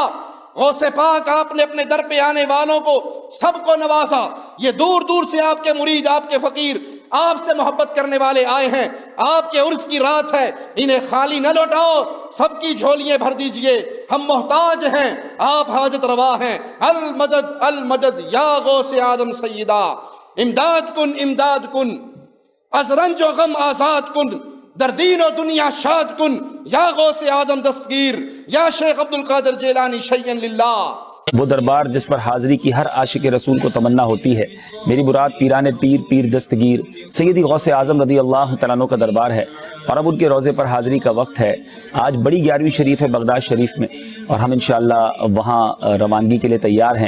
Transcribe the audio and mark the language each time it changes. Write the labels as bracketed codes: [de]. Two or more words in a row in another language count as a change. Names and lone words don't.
[ur] غوث پاک آپ نے اپنے در پہ آنے والوں کو سب کو نوازا، یہ دور دور سے آپ کے مرید، آپ کے فقیر، آپ سے محبت کرنے والے آئے ہیں۔ آپ کے عرس کی رات ہے، انہیں خالی نہ لوٹاؤ، سب کی جھولیاں بھر دیجئے، ہم محتاج ہیں، آپ حاجت روا ہیں۔ [ar] المدد المدد یا غوث اعظم [fa] سیدہ، امداد کن از رنج و غم آزاد کن، در دین و دنیا شاد کن، یا غوث اعظم دستگیر، یا شیخ عبدالقادر جیلانی [ar] شیئا للہ۔ [ur] وہ دربار جس پر حاضری کی ہر عاشق رسول کو تمنا ہوتی ہے، میری مراد پیران پیر، پیر دستگیر سیدی غوث اعظم رضی اللہ تعالیٰ عنہ کا دربار ہے، اور اب ان کے روضے پر حاضری کا وقت ہے۔ آج بڑی 11ویں شریف ہے بغداد شریف میں، اور ہم انشاءاللہ وہاں روانگی کے لیے تیار ہیں۔